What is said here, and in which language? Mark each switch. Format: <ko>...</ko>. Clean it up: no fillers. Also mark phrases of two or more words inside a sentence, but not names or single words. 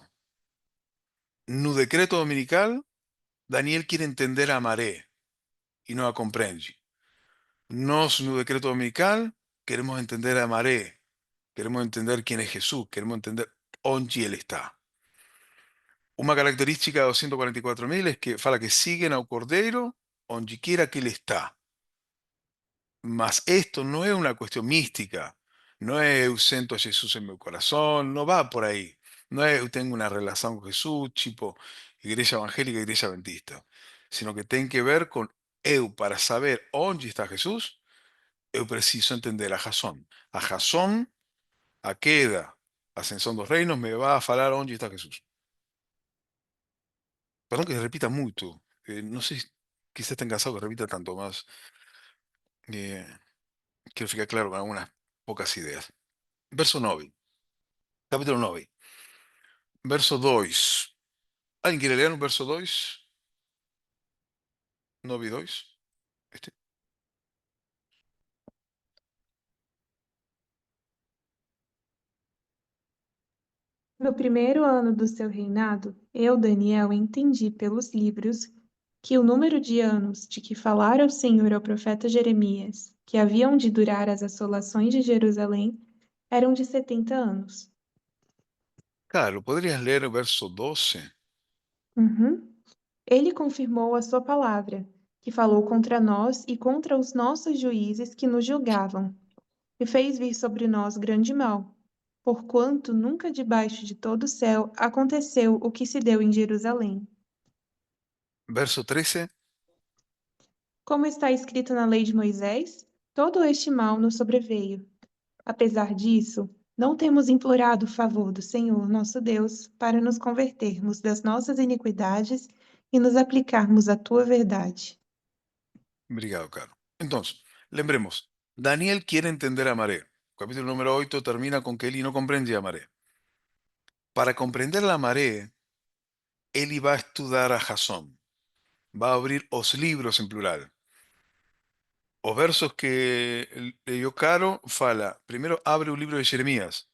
<es>No decreto dominical, Daniel quiere entender a Maré y no a comprende. Nos, no decreto dominical, queremos entender a Maré, queremos entender quién es Jesús, queremos entender dónde Él está. Una característica de 244.000 es que fala que siguen</es> <pt>ao Cordeiro onde</pt> <es>quiera que Él está. Mas esto no es una cuestión mística, no es eu siento a Jesús en mi corazón, no va por ahí. No es eu tengo una relación con Jesús, tipo iglesia evangélica, iglesia adventista, sino que tiene que ver con eu, para saber dónde está Jesús,</es> <pt>eu preciso entender a Jasón.</pt> <es>A Jasón, a queda, ascensión dos reinos, me va a falar dónde está Jesús. Perdón que se repita mucho, no sé, quizás estén cansado que repita tanto más. eh, Quiero ficar claro con algunas pocas ideas. Verso 9. Capítulo 9, verso 2. ¿Alguien quiere leer un verso 2? 9 y 2. Este.</es> <pt>No primeiro ano do seu reinado, eu, Daniel, entendi pelos livros que o número de anos de que falara o Senhor ao profeta Jeremias, que haviam de durar as assolações de Jerusalém, eram de 70 anos.</pt> <es>Claro, ¿podrías leer el verso 12? Uhum.</es> <pt>Ele confirmou a sua palavra, que falou contra nós e contra os nossos juízes que nos julgavam, e fez vir sobre nós grande mal, porquanto nunca debaixo de todo o céu aconteceu o que se deu em Jerusalém. Verso 13. Como está escrito na lei de Moisés, todo este mal nos sobreveio. Apesar disso, não temos implorado o favor do Senhor nosso Deus para nos convertermos das nossas iniquidades e nos aplicarmos à tua verdade. Obrigado, Caro.</pt> <es>Entonces, lembremos, Daniel quiere entender a Maré. Capítulo número 8 termina con que él no comprende a Maré. Para comprender la Maré, él va a estudiar a Jasón. Va a abrir os libros en plural. Os versos que leyó Caro fala, primero abre un libro de Jeremías.</es>